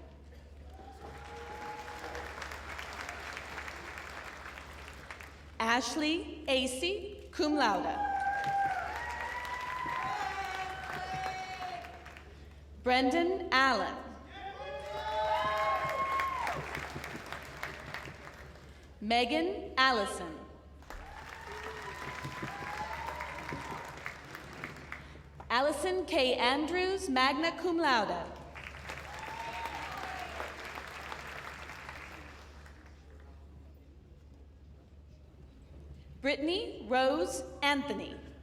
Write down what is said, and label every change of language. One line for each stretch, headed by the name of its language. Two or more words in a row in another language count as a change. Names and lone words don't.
English: Ashley Acey,
Latin: cum laude.
English: Brendan Allen. Megan Allison. Allison K. Andrews,
Latin: magna cum laude.
English: Brittany Rose Anthony.